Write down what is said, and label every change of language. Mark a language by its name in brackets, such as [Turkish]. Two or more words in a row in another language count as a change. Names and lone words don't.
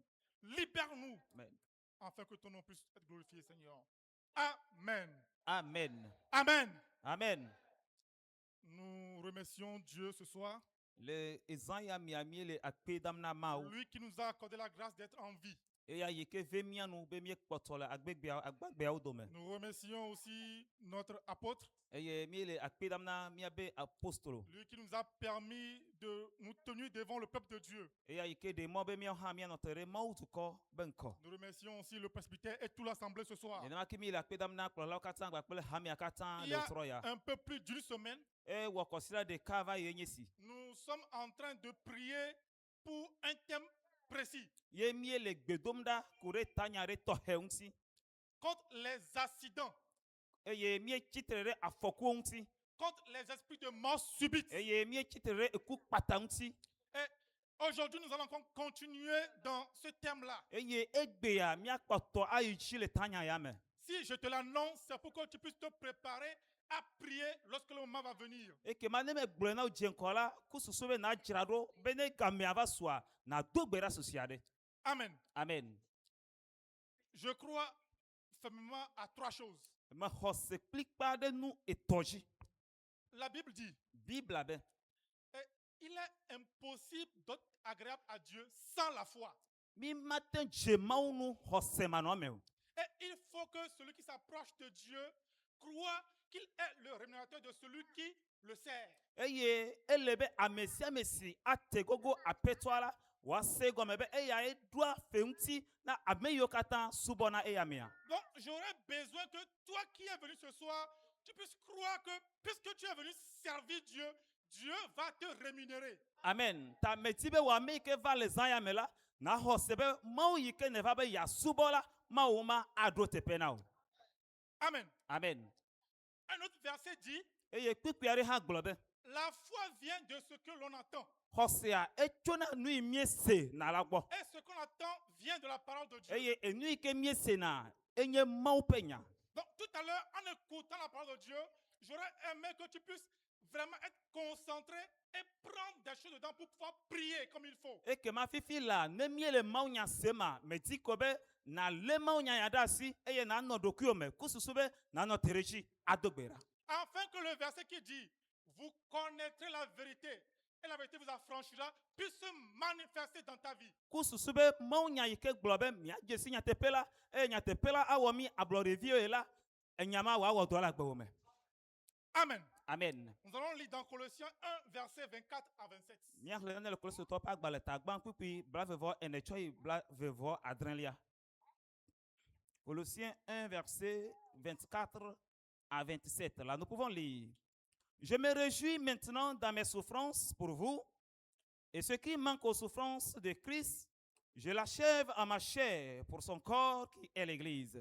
[French] libère-nous, Amen. afin que ton nom puisse être glorifié, Seigneur. Amen. Amen. Amen. Amen. Nous remercions Dieu ce soir, [Ewe] Le ezanya miami le akpe damna mau. [French] lui qui nous a accordé la grâce d'être en vie. [Ewe] Eya yeke vemia nu be mie kpɔtɔ le agbegbeawo dome. [French] Nous remercions aussi notre apôtre, [Ewe] Eye mi le akpe damna miabe apostolo. [French] lui qui nous a permis de nous tenir devant le peuple de Dieu. [Ewe] Eya yeke de mɔ be mia hã mia nɔte ɖe Mawu dukɔ be ŋkɔ. [French] Nous remercions aussi le presbytère et toute l'assemblée ce soir. [Ewe] Nenema ke mi le akpe damna kplɔlawo katã kpakple hamia katã [French] Il y [Ewe] le [French] a [Ewe] trɔ ya. [French] un peu plus d'une semaine, [Ewe] Wɔ kɔsida ɖeka va ye nye si. [French] nous sommes en train de prier pour un thème précis, [Ewe] Ye mie le gbe dom ɖa ku ɖe tanya ɖe tɔxɛ ŋuti. [French] contre les accidents, [Ewe] Eye mie tsitre ɖe afɔkuwo ŋuti. [French] contre les esprits de mort subite. [Ewe] Eye mie tsitre ɖe eku kpata ŋuti. [French] Et aujourd'hui, nous allons encore continuer dans ce thème-là. [Ewe] Eye egbea miakpɔtɔ ayi dzi le tanya ya me. [French] Si je te l'annonce, c'est pour que tu puisses te préparer à prier lorsque le moment va venir. [Ewe] Ekema ne me gblɔe na wo dze ŋkɔ la, ku susu be na dzra ɖo be ne gamea va sua, na do gbe ɖa susia ɖe. [French] Amen. Amen. Je crois fermement à trois choses. [Ewe] Me xɔ se kplikpa ɖe nu etɔ̃ dzi. [French] La Bible dit, [Ewe] Bibla be [French] il est impossible d'être agréable à Dieu sans la foi. [Ewe] mi mate dze Mawu nu xɔse manɔ me o. [French] Et il faut que celui qui s'approche de Dieu croit qu'il est le rémunérateur de celui qui le sert. [Ewe] Eye ele be ame sia ame si ate gogo aƒetɔa la, woase gɔme be eya eɖoa fe ŋuti na ame yiwo katã subɔna eya mea. [French] Donc, j'aurais besoin que toi qui es venu ce soir, tu puisses croire que puisque tu es venu servir Dieu, Dieu va te rémunérer. Amen. [Ewe] Ta meti be wɔ ame yi ke va le zã ya me la, na xɔ se be Mawu yi ke ne va be yeasubɔ la, Mawu ma aɖo teƒe na o. [French] Amen. Amen. Un autre verset dit, [Ewe] Eye kpikpui aɖe hã gblɔ be [French] la foi vient de ce que l'on entend. [Ewe] xɔsea etsona nu yi miese na la gbɔ. [French] Et ce qu'on attend vient de la parole de Dieu. [Ewe] Eye enu yi ke miesena enye Mawu ƒe nya. [French] Donc, tout à l'heure, en écoutant la parole de Dieu, j'aurais aimé que tu puisses vraiment être concentré et prendre des choses dedans pour pouvoir prier comme il faut. [Ewe] Ekema fifi la ne mie le Mawu nya se ma medi ko be na le Mawu nya ya ɖe asi eye na nɔ ɖokuiwo me ku susu be na nɔ te ɖe dzi ado gbe ɖa. [French] Afin que le verset qui dit, vous connaîtrez la vérité et la vérité vous affranchira, puisse se manifester dans ta vie. [Ewe] Ku susu be Mawu nya yi ke gblɔ be miadze si nyateƒe la eye nyateƒe la awɔ mi ablɔɖeviwo la, enya ma wòawɔ dɔ le agbewo me. [French] Amen. Amen. Nous allons lire dans Colossiens 1, verset 24 à 27. [Ewe] Míaxlẽ ne le Kolositɔwo ƒe agbalẽ tagbã kpukpui blaevevɔ ene tsɔ yi blaevevɔ adrelia. [French] Colossiens 1, verset 24 à 27. Là, nous pouvons lire. Je me réjouis maintenant dans mes souffrances pour vous, et ce qui manque aux souffrances de Christ, je l'achève en ma chair pour son corps qui est l'Église.